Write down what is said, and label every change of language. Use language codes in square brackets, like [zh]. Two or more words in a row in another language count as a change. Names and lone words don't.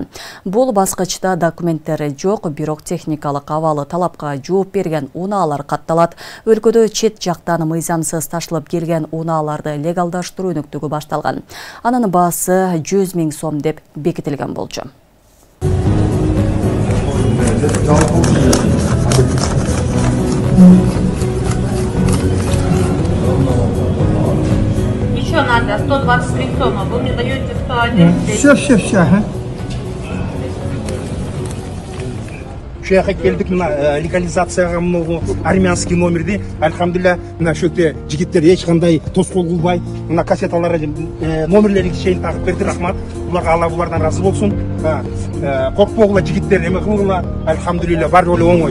[ky] Бул баскычта документтери жок, бирок техникалык абалы талапка жооп берген унаалар катталат. Өлкөдө чет жактан мыйзамсыз ташылып келген унааларды легалдаштыруу өнүктүгү башталган. Анын баасы 100 000 сом деп бекитилген болчу. [ru] Еще надо 123 сома. Вы мне даете 101. Все. [ky] Шуяка келдик, мына легализацияга мына [ru] армянский номерди, [ky] альхамдулилля, мына шөкте жигиттер эч кандай тоскоол кылбай, мына кассеталарга номерлерин чейин тагып берди, рахмат. Буларга Алла булардан разы болсун. Коркпогула жигиттер, эме кылгыла, альхамдулилля, баары эле оңой.